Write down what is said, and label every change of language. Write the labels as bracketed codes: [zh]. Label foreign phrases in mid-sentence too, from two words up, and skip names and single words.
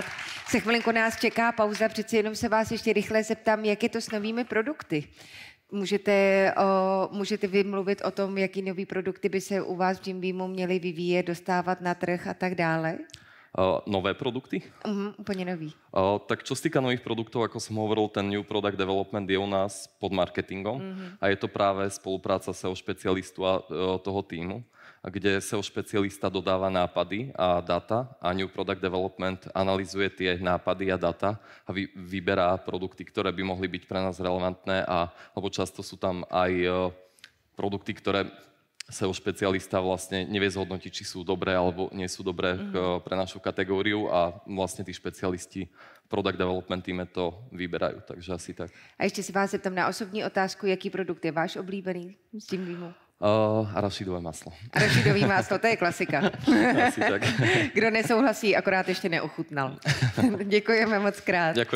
[cs] Se chvilinku nás čeká pauza, přeci jenom se vás ještě rychle zeptám, jak je to s novými produkty. Můžete vymluvit o tom, jaký nový produkty by se u vás v Jim Beamu měly vyvíjet, dostávat na trh a tak dále? [sk] Nové produkty? [cs] Úplně nový. [sk] Tak čo sa týka nových produktov, ako som hovoril, ten [en] New Product Development [sk] je u nás pod marketingom a je to práve spolupráca SEO špecialistu a toho týmu, kde SEO špecialista dodáva nápady a data a [en] New Product Development [sk] analyzuje tie nápady a data a vyberá produkty, ktoré by mohli byť pre nás relevantné, lebo často sú tam aj produkty, ktoré SEO špecialista vlastne nevie zhodnotiť, či sú dobré alebo nie sú dobré pre našu kategóriu a vlastne tí špecialisti [en] Product Development [sk] týme to vyberajú, takže asi tak. [cs] A ještě se vás zeptám na osobní otázku, jaký produkt je váš oblíbený z Jim Beamu? [sk] Arašidové maslo. [cs] Arašidový máslo, to je klasika. Asi tak. Kdo nesouhlasí, akorát ještě neochutnal. Děkujeme moc krát.